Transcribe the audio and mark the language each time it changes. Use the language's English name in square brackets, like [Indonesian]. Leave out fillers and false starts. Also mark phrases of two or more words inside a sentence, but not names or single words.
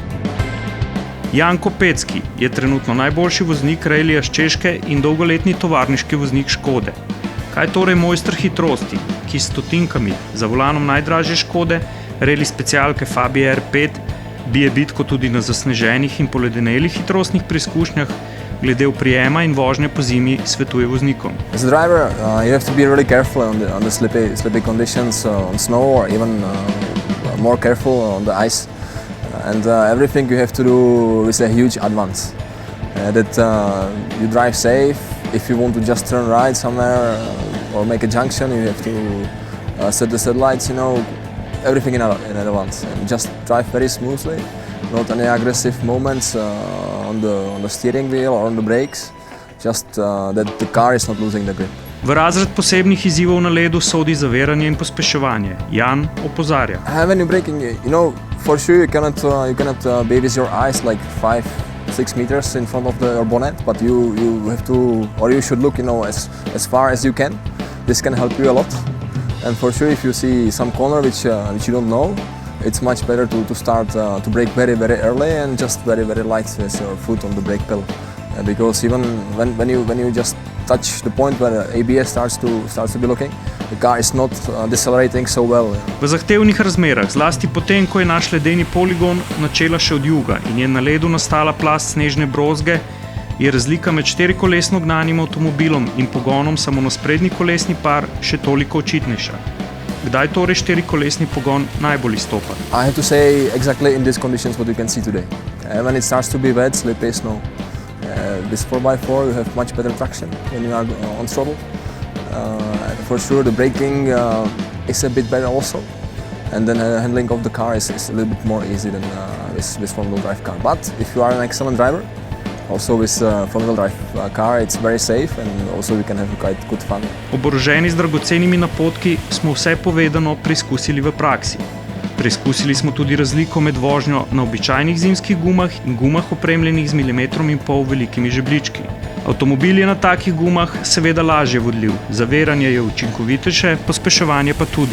[Slovenian] Janko Pecki je trenutno najboljši voznik rallija s Češke in dolgoletni tovarniški voznik Škode. Kaj torej mojster hitrosti, ki s stotinkami za volanom najdražje Škode, rally specialke Fabia R5, bije bitko tudi na zasneženih in poledenelih hitrostnih preizkušnjah, glede oprijema in vožnje po zimi svetuje voznikom. [English] As a driver, you have to be really careful on the slippy conditions on snow, or even more careful on the ice. And everything you have to do with a huge advance. That you drive safe. If you want to just turn right somewhere or make a junction, you have to set the headlights, everything in advance. And just drive very smoothly, not any aggressive movements on the steering wheel or on the brakes. Just that the car is not losing the grip. [Slovenian] V razred posebnih izzivov na ledu sodi zaviranje in pospeševanje. Jan opozarja. [English] When you're braking, for sure you cannot be with your eyes like 5-6 meters in front of your bonnet, but you have to, or you should look, as far as you can. This can help you a lot. And for sure, if you see some corner which you don't know, it's much better to start to brake very, very early and just very, very light with your foot on the brake pedal. Because even when you just touch the point where ABS starts to be looking, the car is not decelerating so well. [Slovenian] V zahtevnih razmerah, zlasti potem, ko je naš ledeni poligon načela še od juga in je na ledu nastala plast snežne brozge, je razlika med štirikolesno gnanim avtomobilom in pogonom samo na sprednji kolesni par še toliko očitnejša. Kdaj torej štirikolesni pogon najbolj izstopa? [English] I have to say exactly in these conditions what you can see today. When it starts to be wet, slippy, snow. This 4x4 you have much better traction when you are on throttle. For sure the braking is a bit better also, and then handling of the car is a little bit more easy than with front-wheel drive car. But if you are an excellent driver, also with front-wheel drive car, it's very safe and also you can have quite good fun. [Slovenian] Oboroženi z dragocenimi napotki smo vse povedano preizkusili v praksi. Preizkusili smo tudi razliko med vožnjo na običajnih zimskih gumah in gumah opremljenih z 1,5 mm velikimi žebljički. Avtomobil je na takih gumah seveda lažje vodljiv, zaviranje je učinkovitejše, pospeševanje pa tudi.